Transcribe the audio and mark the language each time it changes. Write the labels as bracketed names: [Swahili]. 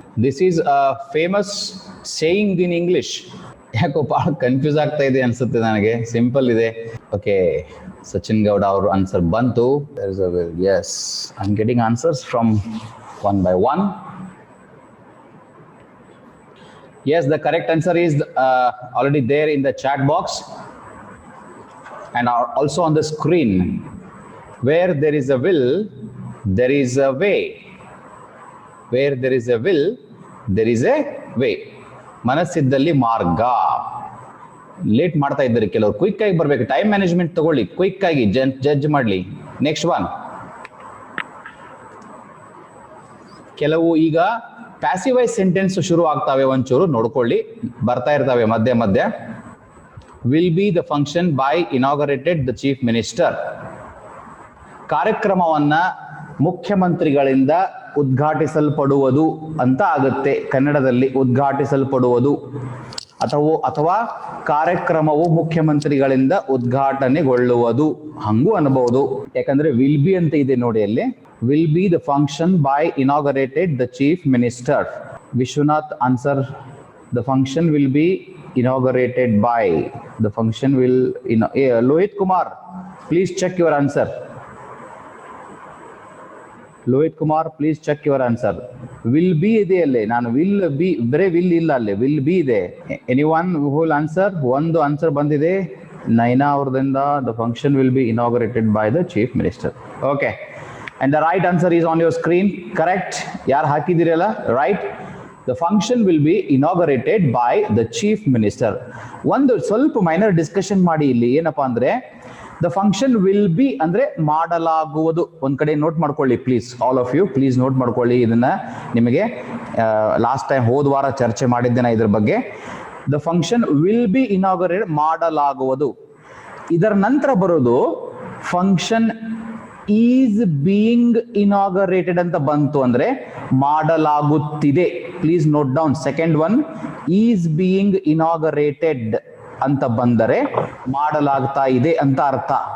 [English] This is a famous saying in English. [Kannada] ಯಾಕೋ ಭಾಳ confuse ಆಗ್ತಾ ಇದೆ ಅನ್ಸುತ್ತೆ ನನಗೆ. ಸಿಂಪಲ್ ಇದೆ. [English] okay, Sachin Gowda [Kannada] ಅವರು ಆನ್ಸರ್ ಬಂತು. [English] Yes, I am getting answers from one by one. Yes, the correct answer is already there in the chat box and also on the screen. Where there is a will, there is a way. Where there is a will, there is a way. [Kannada] ಮನಸ್ಸಿದ್ದಲ್ಲಿ ಮಾರ್ಗ. Late ಮಾಡ್ತಾ ಇದ್ದಾರೆ ಕೆಲವರು. Quick ಆಗಿ ಬರಬೇಕು. Time management ತಗೊಳ್ಳಿ. Quick ಆಗಿ judge ಮಾಡಲಿ. [English] Next one. [Kannada] ಕೆಲವು ಈಗ ಪ್ಯಾಸಿವ್ ವಾಯ್ಸ್ ಸೆಂಟೆನ್ಸ್ ಶುರು ಆಗ್ತಾವೆ. ಒಂಚೂರು ನೋಡ್ಕೊಳ್ಳಿ, ಬರ್ತಾ ಇರ್ತವೆ ಮಧ್ಯೆ ಮಧ್ಯೆ. [English] Will be the function by inaugurated the chief minister. [Kannada] ಕಾರ್ಯಕ್ರಮವನ್ನ ಮುಖ್ಯಮಂತ್ರಿಗಳಿಂದ ಉದ್ಘಾಟಿಸಲ್ಪಡುವುದು ಅಂತ ಆಗುತ್ತೆ ಕನ್ನಡದಲ್ಲಿ. ಉದ್ಘಾಟಿಸಲ್ಪಡುವುದು ಅಥವಾ ಕಾರ್ಯಕ್ರಮವು ಮುಖ್ಯಮಂತ್ರಿಗಳಿಂದ ಉದ್ಘಾಟನೆಗೊಳ್ಳುವುದು ಹಂಗೂ ಅನ್ಬಹುದು. ಯಾಕಂದ್ರೆ ವಿಲ್ ಬಿ ಅಂತ ಇದೆ ನೋಡಿ ಅಲ್ಲಿ. [English] will be the function by inaugurated the chief minister. Vishwanath answer, the function will be inaugurated by. The function will Lohit Kumar, please check your answer. Lohit Kumar, please check your answer. [Kannada] Will be ಇದೆ ಅಲ್ಲೇ. ನಾನು will be ಬರೇ will ಇಲ್ಲ ಅಲ್ಲೇ, will be ಇದೆ. [English] Anyone who will answer? [Kannada] ಒಂದು answer ಬಂದಿದೆ Naina ಅವರದಿಂದ. [English] The function will be inaugurated by the chief minister. Okay. And the right answer is on your screen. Correct? [Kannada] ಯಾರು ಹಾಕಿದಿರಲ್ಲ, right? [English] The function will be inaugurated by the chief minister. [Kannada] ಒಂದು ಸ್ವಲ್ಪ minor discussion ಮಾಡಿ ಇಲ್ಲಿ. ಏನಪ್ಪಾ ಅಂದ್ರೆ, [English] the function will be [Kannada] ಅಂದ್ರೆ ಮಾಡಲಾಗುವುದು. ಒಂದ್ ಕಡೆ ನೋಟ್ ಮಾಡ್ಕೊಳ್ಳಿ please. [English] all of you please [Kannada] note ಮಾಡ್ಕೊಳ್ಳಿ. ಇದನ್ನ ನಿಮಗೆ ಲಾಸ್ಟ್ ಟೈಮ್ ಹೋದ ವಾರ ಚರ್ಚೆ ಮಾಡಿದ್ದೇನೆ ಇದ್ರ ಬಗ್ಗೆ. [English] The function will be inaugurated, [Kannada] ಮಾಡಲಾಗುವುದು. ಇದರ ನಂತರ ಬರೋದು [English] function is being inaugurated [Kannada] ಅಂತ ಬಂತು ಅಂದ್ರೆ ಮಾಡಲಾಗುತ್ತಿದೆ. [English] Please note down. [Kannada] Second one, [English] is being inaugurated [Kannada] ಅಂತ ಬಂದರೆ ಮಾಡಲಾಗ್ತಾ ಇದೆ ಅಂತ ಅರ್ಥ.